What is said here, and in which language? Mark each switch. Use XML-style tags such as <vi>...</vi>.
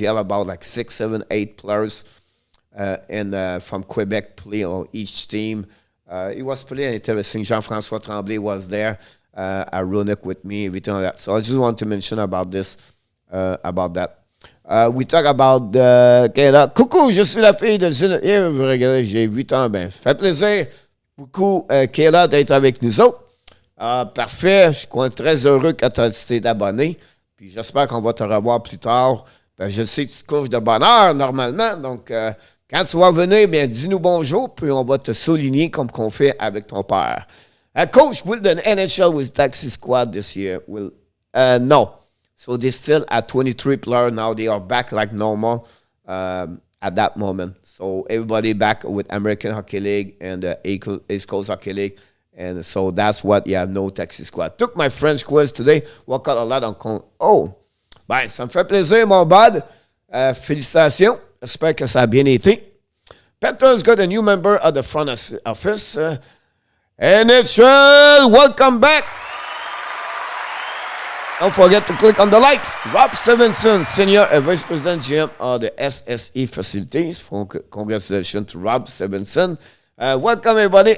<en>You have about like 6, 7, 8 players from Quebec play on each team. It was pretty interesting. Jean-François Tremblay was there at Roanoke with me, everything like that. So I just want to mention about this, about that. We talk about Kayla.</en> <fr>Coucou, je suis la fille de Zine. Vous regardez, j'ai 8 ans. Ben, ça fait plaisir beaucoup, Kayla, d'être avec nous autres. Parfait. Je suis très heureux que tu t'es abonné. Puis j'espère qu'on va te revoir plus tard. Ben, je sais que tu te couches de bonne heure normalement. Donc, quand tu vas venir, bien, dis-nous bonjour. Puis on va te souligner comme qu'on fait avec ton père.</fr> <en>Coach, will the NHL with taxi squad this year? No. So they're still at 23 players now. They are back like normal at that moment. So everybody back with American Hockey League and the East Coast Hockey League. And so that's what, no taxi squad. Took my French quiz today. Work out a lot on...</en> <fr>Oh, ben, ça me fait plaisir, mon bud. Félicitations. J'espère que ça a bien été.</fr> <en>Panthers got a new member of the front office. NHL, welcome back. Don't forget to click on the likes. Rob Stevenson, Senior Vice President GM of the SSE Facilities. Congratulations to Rob Stevenson. Welcome, everybody.</en>